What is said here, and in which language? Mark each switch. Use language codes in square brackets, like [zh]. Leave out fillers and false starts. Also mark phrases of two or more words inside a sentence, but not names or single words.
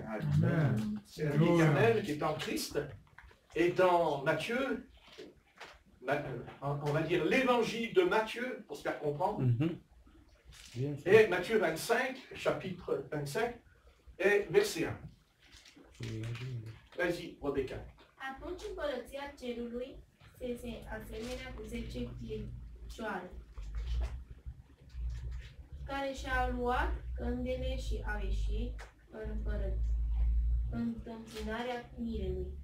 [fr] C'est la vie éternelle qui est en Christ. Et dans Matthieu, on va dire l'évangile de Matthieu, pour se faire comprendre, et Matthieu 25, chapitre 25, et verset 1. Vas-y, Rebecca. [ro] Atunci împărăția cerului se asemenea cu 10 fiecioare, care și-au luat căndele și au ieșit în întâmpinarea mirelui.